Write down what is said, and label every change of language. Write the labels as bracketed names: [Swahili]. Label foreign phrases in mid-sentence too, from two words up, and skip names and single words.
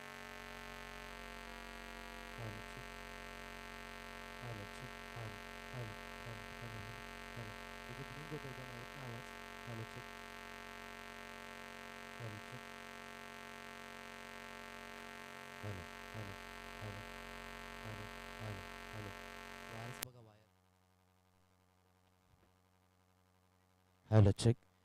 [English] Hello, check. Hello, check. Hello, hello, hello, hello, hello. [Marathi] इथे तुम्ही बोलताय येत ना आवाज? [English] Hello, check. Hello, check. Hello, hello, hello, hello, hello, hello. [Marathi] वायर्स बघा वायर. [English] Hello, check.